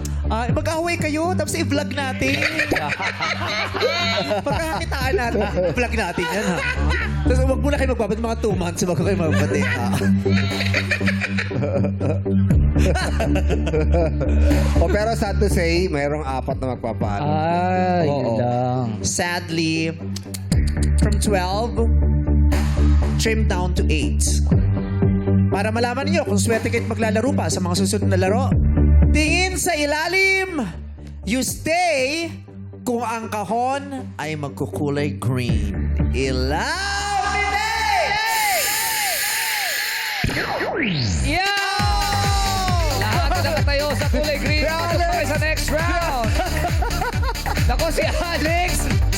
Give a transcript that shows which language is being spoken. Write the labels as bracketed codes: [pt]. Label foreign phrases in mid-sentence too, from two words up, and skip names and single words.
[tl] Mag-away kayo, tapos i-vlog natin. Pagkakakitaan natin, i-vlog natin yan, ha? Tapos huwag muna kayo magbabad, mga 2 months bago kayo magbabad, ha? [en] Pero sad to say, [tl] mayroong 4 na magpapaalam. Ay, Oo. yun lang. [en] Sadly, from 12, trimmed down to 8. [tl] Para malaman niyo kung swerte kayo maglalaro pa sa mga susunod na laro, tingin sa ilalim, [en] you stay [tl] kung ang kahon ay magkukulay green. Ilaw! Yo! Lahat na nakatayo sa kulay green. Pasok tayo sa [en] next round. [tl] Nako, si Alex, si